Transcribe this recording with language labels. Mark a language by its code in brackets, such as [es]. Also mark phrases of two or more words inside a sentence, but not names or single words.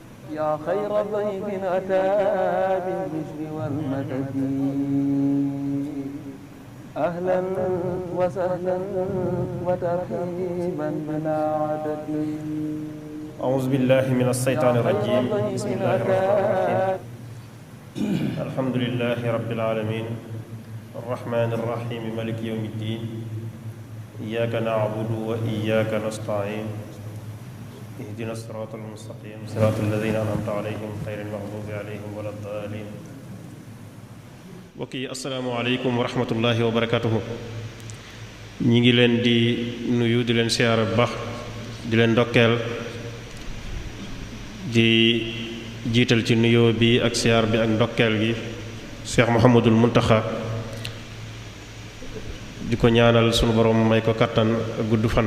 [ar] يا خير ضيف أتى بالبشر والمدد أهلا وسهلا وترحيبا بلا عدد. أعوذ بالله من الشيطان الرجيم بسم الله الرحمن الرحيم الحمد لله رب العالمين الرحمن الرحيم مالك يوم الدين إياك نعبد وإياك نستعين اهدنا الصراط المستقيم صراط الذين أنعمت عليهم غير المغضوب عليهم ولا الضالين. [wo] mbokk yi [ar] السلام عليكم ورحمة الله وبركاته. [wo] ñi ngi leen di nuyu di leen siyaara bu baax di leen ndokkeel di jiital ci nuyoo bi ak siyaar bi ak ndokkeel gi Cheikh Mouhamadul Muntaxa di ko ñaanal sunu borom may ko kattan ak gudd fan.